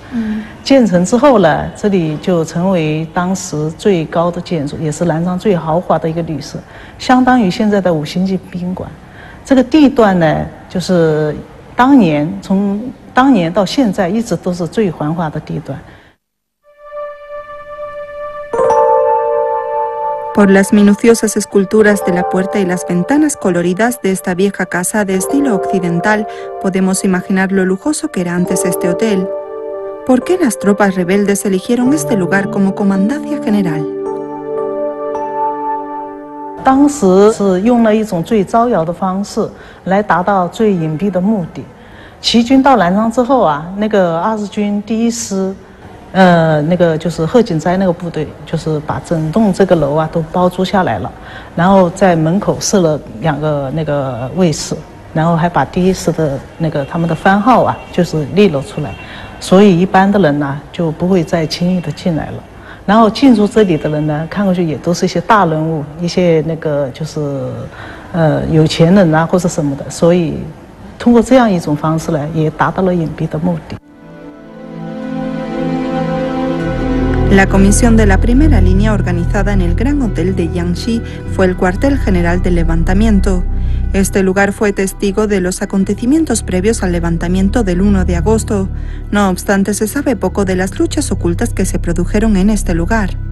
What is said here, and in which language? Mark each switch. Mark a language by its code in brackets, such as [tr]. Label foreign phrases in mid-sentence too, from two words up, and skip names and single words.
[zh] 建成之后呢，这里就成为当时最高的建筑，也是南昌最豪华的一个旅社，相当于现在的5星级宾馆。这个地段呢，就是从当年到现在一直都是最繁华的地段。 [es] Por las minuciosas esculturas de la puerta y las ventanas coloridas de esta vieja casa de estilo occidental, podemos imaginar lo lujoso que era antes este hotel. ¿Por qué las tropas rebeldes eligieron este lugar como comandancia general? [zh] 当时是用了一种最招摇的方式来达到最隐蔽的目的。齐军到南昌之后啊，那个20军第1师。那个就是贺锦斋那个部队，就是把整栋这个楼啊都包租下来了，然后在门口设了2个那个卫士， 然后还把第一师的那个他们的番号啊，就是列了出来，所以一般的人呢就不会再轻易的进来了。然后进入这里的人呢，看过去也都是一些大人物，一些那个就是有钱人啊或者什么的，所以通过这样一种方式呢，也达到了隐蔽的目的。 [es] La comisión de la primera línea organizada en el Gran Hotel de Jiangxi fue el cuartel general del levantamiento. Este lugar fue testigo de los acontecimientos previos al levantamiento del 1 de agosto. No obstante, se sabe poco de las luchas ocultas que se produjeron en este lugar.